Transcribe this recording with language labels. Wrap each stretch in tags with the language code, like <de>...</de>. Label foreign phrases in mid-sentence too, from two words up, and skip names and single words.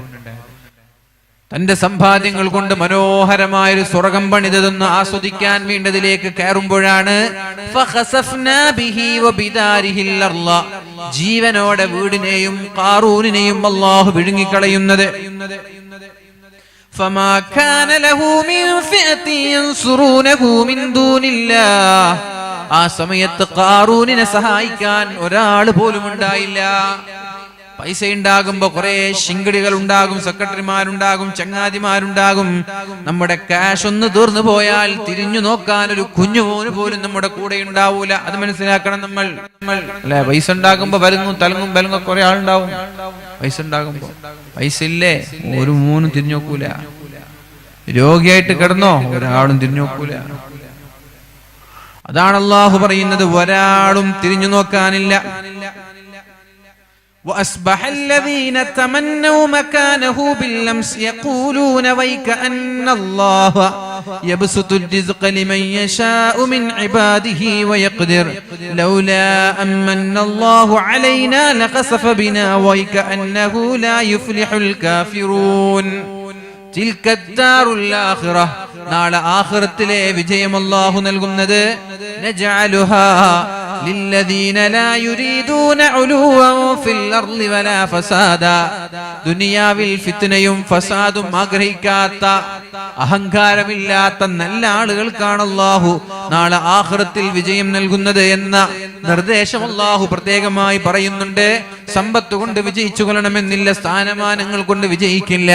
<ml>തന്റെ സമ്പാദ്യങ്ങൾ കൊണ്ട് മനോഹരമായൊരു സ്വർഗം പണിതെന്ന് ആസ്വദിക്കാൻ വേണ്ടതിലേക്ക് കയറുമ്പോഴാണ് ജീവനോടെ വീടിനെയും ഖാറൂനിനെയും അല്ലാഹു വിഴുങ്ങിക്കളയുന്നത്.</ml> <ar>فما كان له من فئة ينصرونه من دون الله,</ar> <ml>ആ സമയത്ത് ഖാറൂനിനെ സഹായിക്കാൻ ഒരാൾ പോലും ഉണ്ടായില്ല. പൈസ ഉണ്ടാകുമ്പോ കുറെ ശിങ്കിടികൾ ഉണ്ടാകും, സെക്രട്ടറിമാരുണ്ടാകും, ചങ്ങാതിമാരുണ്ടാകും. നമ്മുടെ ക്യാഷ് ഒന്ന് തീർന്നു പോയാൽ തിരിഞ്ഞു നോക്കാൻ ഒരു കുഞ്ഞുമോന് പോലും നമ്മുടെ കൂടെ ഉണ്ടാവൂല. അത് മനസ്സിലാക്കണം നമ്മൾ, അല്ലെ? പൈസ ഉണ്ടാകുമ്പോ വലുങ്ങും തലങ്ങും ബലങ്ങും കുറെ ആളുണ്ടാവും. പൈസ ഉണ്ടാകുമ്പോ പൈസ ഇല്ലേ, ഒരു മോനും തിരിഞ്ഞു നോക്കൂല. രോഗിയായിട്ട് കിടന്നോ, ഒരാളും തിരിഞ്ഞു നോക്കൂല. അതാണ് അല്ലാഹു പറയുന്നത്, ഒരാളും തിരിഞ്ഞു നോക്കാനില്ല.</ml> <ar>وأصبح الذين تمنوا مكانه بالأمس يقولون ويكأن الله يبسط الرزق لمن يشاء من عباده ويقدر لولا أمن الله علينا لخسف بنا ويكأنه لا يفلح الكافرون تلك الدار الآخرة,</ar> <ml>നാളെ ആഖിറത്തിലെ വിജയം അല്ലാഹു നൽകുന്നത്</ml> <ar>നജഅലുഹാ للذين لا يريدون علوا في الأرض ولا فسادا,</ar> <ml>ദുനിയാവിൽ ഫിത്നയും ഫസാദും ആഗ്രഹിക്കാത്ത, അഹങ്കാരമില്ലാത്ത നല്ല ആളുകൾക്കാണ് അല്ലാഹു നാളെ ആഖിറത്തിൽ വിജയം നൽകുന്നത് എന്ന നിർദ്ദേശം അല്ലാഹു പ്രത്യേകമായി പറയുന്നുണ്ട്. സമ്പത്ത് കൊണ്ട് വിജയിച്ചു കൊള്ളണമെന്നില്ല, സ്ഥാനമാനങ്ങൾ കൊണ്ട് വിജയിക്കില്ല.</ml>